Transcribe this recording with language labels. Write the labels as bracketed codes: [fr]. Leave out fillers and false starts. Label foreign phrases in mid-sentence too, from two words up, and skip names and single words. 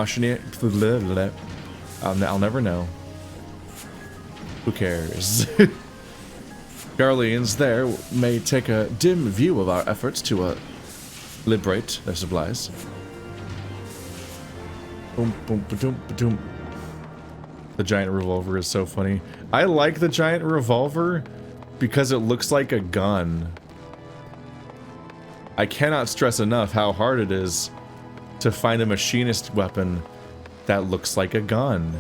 [en] I'll never know. Who cares? Garleans there may take a dim view of our efforts to liberate their supplies. Boom, boom, ba-doom, ba-doom. The giant revolver is so funny. I like the giant revolver because it looks like a gun. I cannot stress enough how hard it is to find a machinist weapon that looks like a gun.